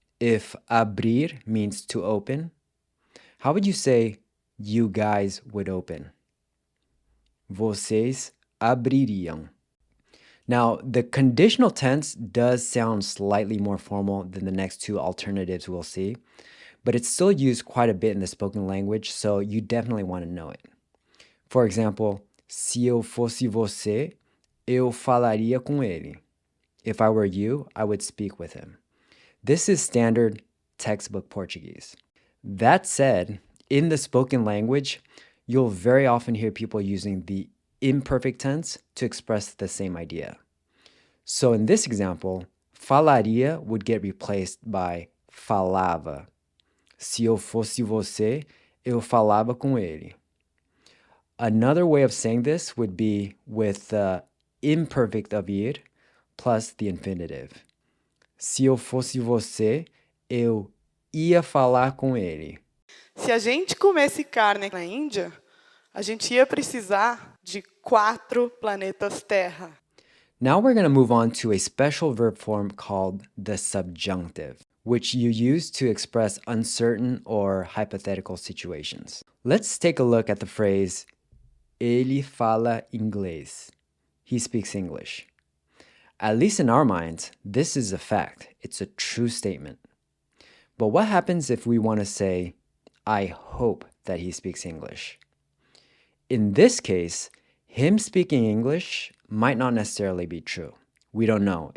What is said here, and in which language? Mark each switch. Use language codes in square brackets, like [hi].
[en] If abrir means to open, how would you say you guys would open? [pt] Vocês abririam. [en] Now, the conditional tense does sound slightly more formal than the next two alternatives we'll see, but it's still used quite a bit in the spoken language, so you definitely want to know it. For example, [pt] se eu fosse você, eu falaria com ele. [en] If I were you, I would speak with him. This is standard textbook Portuguese. That said, in the spoken language, you'll very often hear people using the imperfect tense to express the same idea. So in this example, falaria would get replaced by falava. [pt] Se eu fosse você, eu falava com ele. [en] Another way of saying this would be with the imperfect of ir plus the infinitive. [pt] Se eu fosse você, eu ia falar com ele. Se a gente comesse carne na Índia, a gente ia precisar de 4 planetas Terra. [en] Now we're going to move on to a special verb form called the subjunctive, which you use to express uncertain or hypothetical situations. Let's take a look at the phrase, [pt] ele fala inglês. [en] He speaks English. At least in our minds, this is a fact. It's a true statement. But what happens if we want to say, I hope that he speaks English? In this case, him speaking English might not necessarily be true. We don't know.